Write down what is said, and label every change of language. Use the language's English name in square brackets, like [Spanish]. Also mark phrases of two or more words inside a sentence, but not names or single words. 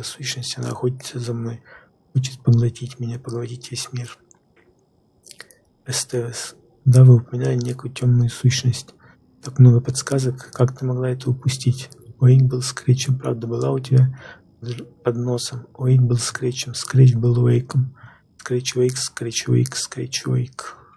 [Russian] Сущность, она охотится за мной. Хочет поглотить меня, поглотить весь мир. Эстевес. Да, вы упоминали некую темную сущность. Так много подсказок. Как ты могла это упустить? Уэйк был Скретчем. Правда была у тебя под носом. Уэйк был Скретчем. Скретч был Уэйком. Скретч Уэйк, Скретч Уэйк, Скретч Уэйк.